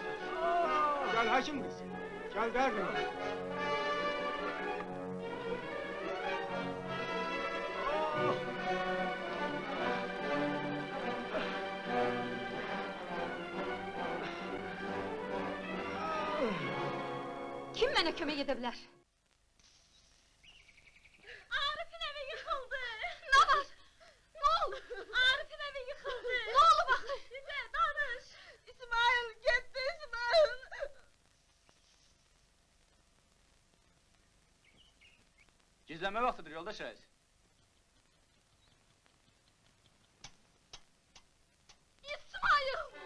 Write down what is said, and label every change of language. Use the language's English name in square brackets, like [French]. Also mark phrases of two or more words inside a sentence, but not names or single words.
[Turkish] Gel Haşim kız. Gel derdin. [Azerbaijani] Kim mənə kömək edə bilər? [Turkish] Arif'in evi yıkıldı. [Azerbaijani] Nə var? Nə oldu? [Turkish] Arif'in evi yıkıldı. [Azerbaijani] Nə oldu baxı? [Turkish] Bize danış. İsmail gitti İsmail. Gizlenme vaktidir yoldaş reis. İsmail.